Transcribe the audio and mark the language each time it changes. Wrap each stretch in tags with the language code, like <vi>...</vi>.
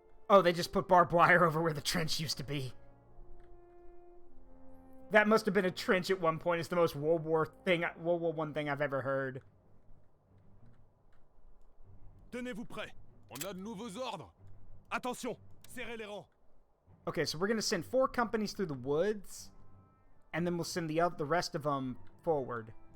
<en>Oh, they just put barbed wire over where the trench used to be. That must have been a trench at one point. It's the most World War I thing I've ever heard.</en> <fr>Tenez-vous prêts. On a de nouveaux ordres. Attention, Serrez les rangs.</fr> <en>Okay, so we're gonna send 4 companies through the woods, and then we'll send the rest of them forward.</en>